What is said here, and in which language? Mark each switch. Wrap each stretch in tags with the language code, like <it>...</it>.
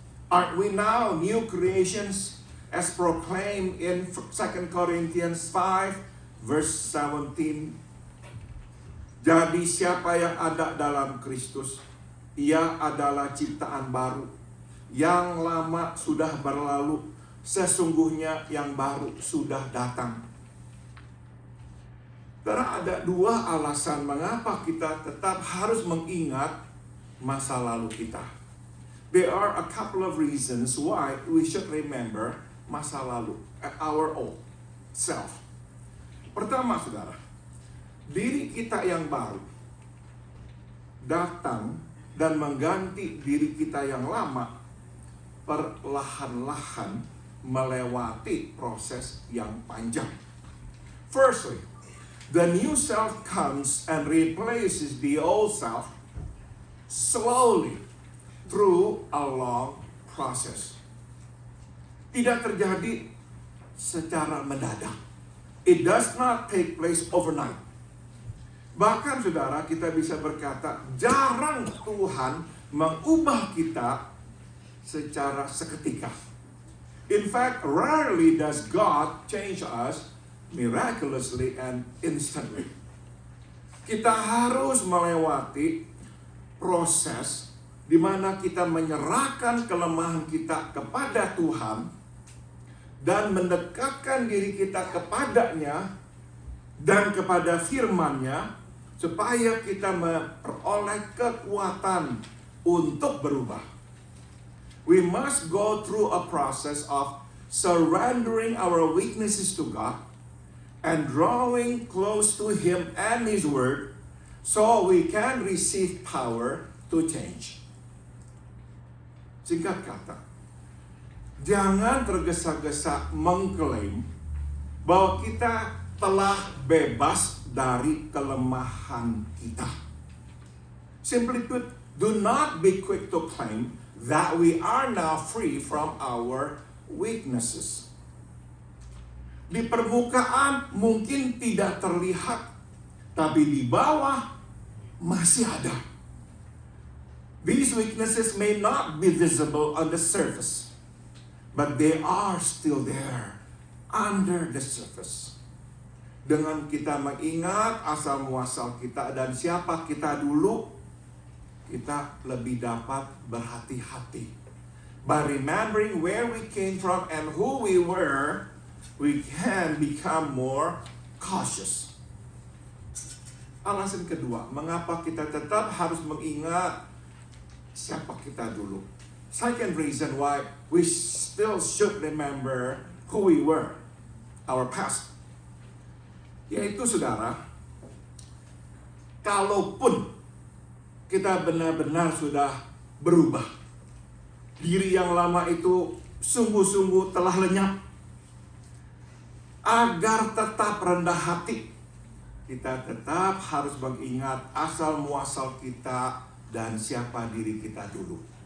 <en>Aren't we now new creations as proclaimed in 2 Corinthians 5 verse 17?</en> <id>Jadi siapa yang ada dalam Kristus, ia adalah ciptaan baru. Yang lama sudah berlalu, sesungguhnya yang baru sudah datang. Karena ada dua alasan mengapa kita tetap harus mengingat masa lalu kita.</id> <en>There are a couple of reasons why we should remember</en> <id>masa lalu,</id> <en>our old self.</en> <id>Pertama, saudara, diri kita yang baru datang dan mengganti diri kita yang lama perlahan-lahan melewati proses yang panjang.</id> <en>Firstly, the new self comes and replaces the old self slowly through a long process.</en> <id>Tidak terjadi secara mendadak.</id> <en>It does not take place overnight.</en> <id>Bahkan saudara, kita bisa berkata, jarang Tuhan mengubah kita secara seketika.</id> <en>In fact, rarely does God change us miraculously and instantly.</en> <id>Kita harus melewati proses di mana kita menyerahkan kelemahan kita kepada Tuhan dan mendekatkan diri kita kepadanya dan kepada firman-Nya supaya kita memperoleh kekuatan untuk berubah.</id> <en>We must go through a process of surrendering our weaknesses to God and drawing close to Him and His Word so we can receive power to change.</en> <id>Singkat kata, jangan tergesa-gesa mengklaim bahwa kita telah bebas dari kelemahan kita.</id> <en>Simply put, do not be quick to claim that we are now free from our weaknesses.</en> <id>Di permukaan mungkin tidak terlihat, tapi di bawah masih ada.</id> <en>These weaknesses may not be visible on the surface, but they are still there under the surface.</en> <id>Dengan kita mengingat asal muasal kita dan siapa kita dulu, kita lebih dapat berhati-hati.</id> <en>By remembering where we came from and who we were, we can become more cautious.</en> <id>Alasan kedua, mengapa kita tetap harus mengingat siapa kita dulu.</id> <en>Second reason why we still should remember who we were, our past.</en> <id>Yaitu saudara, kalaupun kita benar-benar sudah berubah, diri yang lama itu sungguh-sungguh telah lenyap, agar tetap rendah hati, kita tetap harus mengingat asal muasal kita dan siapa diri kita dulu.</id>